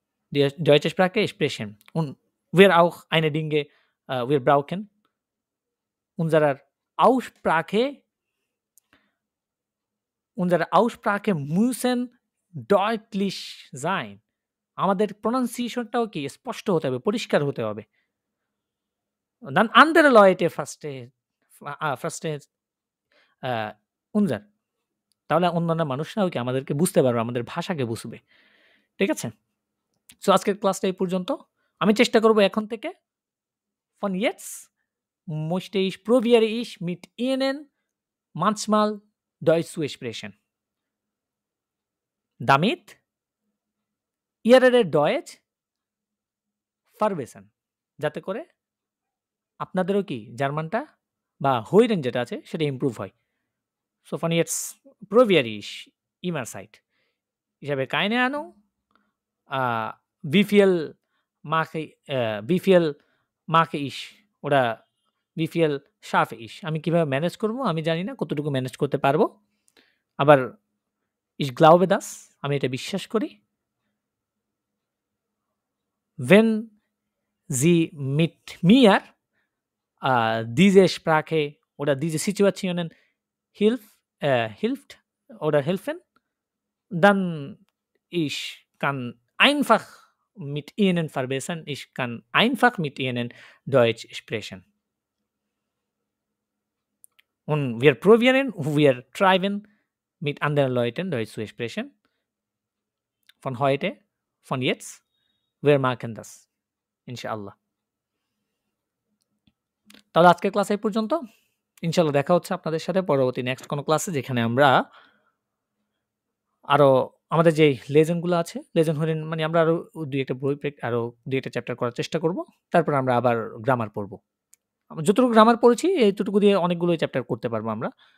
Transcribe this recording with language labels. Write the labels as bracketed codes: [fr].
[de] Die deutsche Sprache sprechen. Und wir auch eine Dinge, wir brauchen unsere Aussprache müssen deutlich sein. [bn] আমাদের প্রনাউন্সিয়েশনটাও কি স্পষ্ট হতে হবে, পরিষ্কার হতে হবে। [de] Dann andere Leute verstehen unser, [bn] তাহলে অন্যান্য মানুষরাও কি আমাদেরকে বুঝতে পারবে, আমাদের ভাষাকে বুঝবে। ঠিক আছে? সো আজকের ক্লাসটা এই পর্যন্ত। আমি চেষ্টা করব এখন থেকে [de] von jetzt möchte ich probiere ich mit Ihnen manchmal Deutsch zu sprechen. Damit Ihre Deutsch verbessern, [bn] যাতে করে আপনাদেরও কি জার্মানটা বা হইরেন যেটা আছে সেটা ইমপ্রুভ হয়। [de] So von jetzt probiere ich immer Zeit. Ich habe keine Ahnung, wie viel mache ich oder wie viel schaffe ich. [bn] আমি কিভাবে ম্যানেজ করব আমি জানি না, কতটুকু ম্যানেজ করতে পারবো। আবার [de] ich glaube das, [bn] আমি এটা বিশ্বাস করি। [de] Wenn Sie mit mir diese Sprache oder diese Situationen hilft oder helfen, dann ich kann einfach mit Ihnen verbessern. Ich kann einfach mit Ihnen Deutsch sprechen. Und wir probieren, wir treiben mit anderen Leuten Deutsch zu sprechen. Von heute, von jetzt, wir machen das. [ar] Inshallah. [bn] তাহলে আজকের class এই পর্যন্ত। ইনশাআল্লাহ দেখা হচ্ছে আপনাদের সাথে পরবর্তী নেক্সট কোনো ক্লাসে, যেখানে আমরা আরো আমাদের যে লেজেন্ডগুলো আছে, লেজেন্ড হলেন মানে আমরা আরো দুই একটা বই আরো দুই একটা চ্যাপ্টার করার চেষ্টা করব। তারপর আমরা আবার গ্রামার পড়ব। যতটুকু গ্রামার পড়েছি এইটুকু দিয়ে অনেকগুলো চ্যাপ্টার করতে পারবো আমরা।